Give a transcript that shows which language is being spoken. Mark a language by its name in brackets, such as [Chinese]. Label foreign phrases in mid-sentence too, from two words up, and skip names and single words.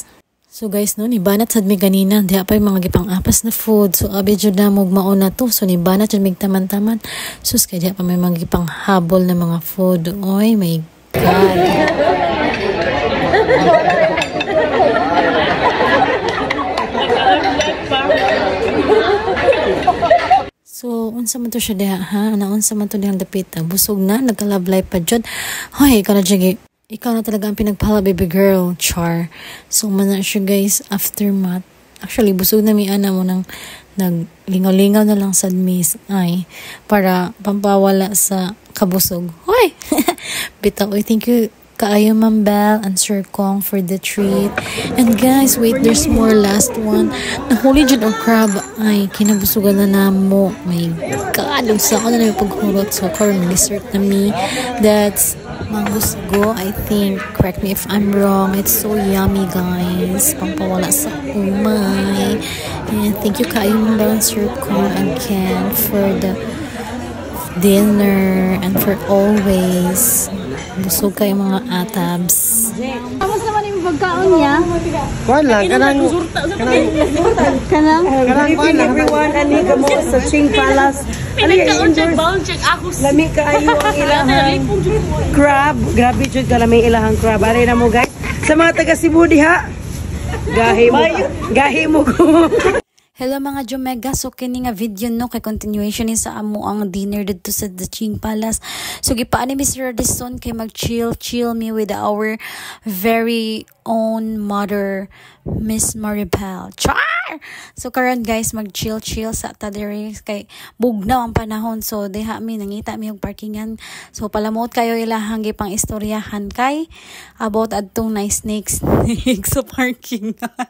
[English] So guys, [Cebuano] no, nibanat sad mi ganina, diha pa yung mga gipang-apas na food, so abi jud na mog mauna to, so nibanat jud mig taman-taman, so kay diha pa may mga gipang-habol na mga food, oy [English] my God. [Cebuano] So, unsa man to siya diha, ha? Unsa man to dihang dapit, busog na, [Filipino] nagka- [English] love life [Filipino] pa dyan. Hoy, ikaw na dyan, ikaw na talaga ang pinagpala, [English] baby girl, [Filipino] char. [Cebuano] So, man na siya guys, aftermath. Actually, busog na mi ana mo nang naglingaw-lingaw na lang sa miss, ay, para pampawala sa kabusog. Hoy! Bitaw, [English] thank you kaayo Ma'am Belle and Sir Kong for the treat. And guys, wait, there's more, last one. [Cebuano] Nahuli dyan ang crab. Ay, kinabusugan na namo. [English] My God, [Cebuano] sa ako na yung paghurot. So, karon dessert na mi. [English] That's mango sago, I think. Correct me if I'm wrong. It's so yummy, guys. [Cebuano] Pampawala sa umay. [English] And thank you kaayo Ma'am Belle and Sir Kong again for the dinner and for always. [Cebuano] Busog kayo mga atabs. [Filipino] Kamusta naman yung pagkaon niya? [Cebuano] Wala, kanang everyone, ani ka mo sa Qing Palace. Pinagkaon check bound check ako. Lami kaayo ang ilahang crab. Grabe jud ka lami ilahang crab. Ari na mo guys. Sa mga taga Cebu diha. Gahi mo ko. Hello mga Jomega, so kini nga video no kay continuation ni sa amo ang dinner dito sa The Qing Palace. So gipaan ni Mr. Radisson kay mag-chill me [English] with our very own mother, [Cebuano] Miss Maribel. Char! So karon guys, mag-chill sa tadere kay bugnaw ang panahon. So diha mi nangita mi og parkingan. So palamot kayo ilahang gipang istoryahan kay about adtong [English] nice snakes [Cebuano] sa parkingan.